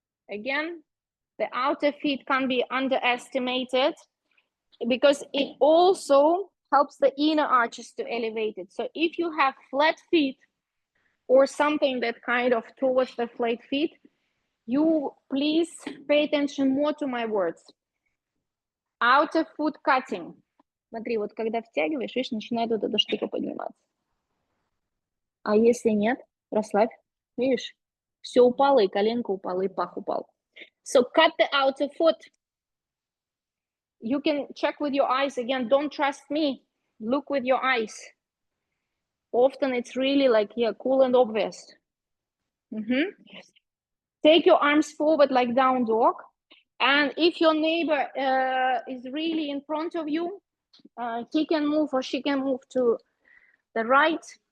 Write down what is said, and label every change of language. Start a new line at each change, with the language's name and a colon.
English: Again, the outer feet can be underestimated because it also helps the inner arches to elevate it. So if you have flat feet or something that kind of towards the flat feet, you please pay attention more to my words. Outer foot cutting.
Russian: Смотри, вот когда втягиваешь, видишь, начинает вот эта штука подниматься. А если нет, расслабь, видишь, все упало, и коленка упала, и пах упал.
English: So cut the outer foot. You can check with your eyes again. Don't trust me. Look with your eyes. Often it's really like, yeah, cool and obvious. Take your arms forward like down dog. And if your neighbor is really in front of you, he can move or she can move to the right.